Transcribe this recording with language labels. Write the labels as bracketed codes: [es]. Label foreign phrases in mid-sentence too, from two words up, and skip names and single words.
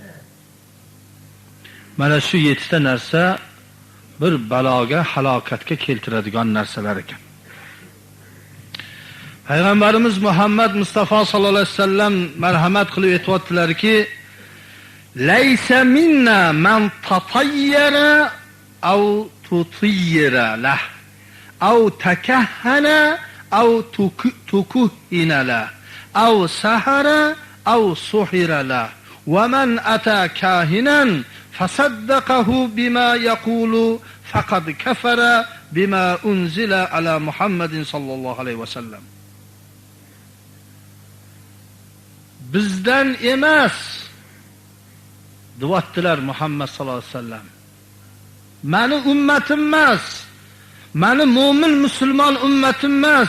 [uz] Mana shu 7 ta narsa bir baloga, halokatga keltiradigan narsalar ekan. Payg'ambarimiz Muhammad Mustafa [ar] صلى الله عليه وسلم [uz] marhamat qilib aytibdilarki, [ar] "Laysa منا من تطير أو تطير له أو تكهن أو تكهن له أو سحر أو سحر له ومن أتى كاهنا فصدقه بما يقول فقد كفر بما أنزل على محمد صلى الله عليه وسلم. [uz] Bizdan emas deyaptilar Muhammad [ar] صلى الله عليه وسلم. [uz] Mani ummatim emas, mani mo'min musulmon ummatim emas.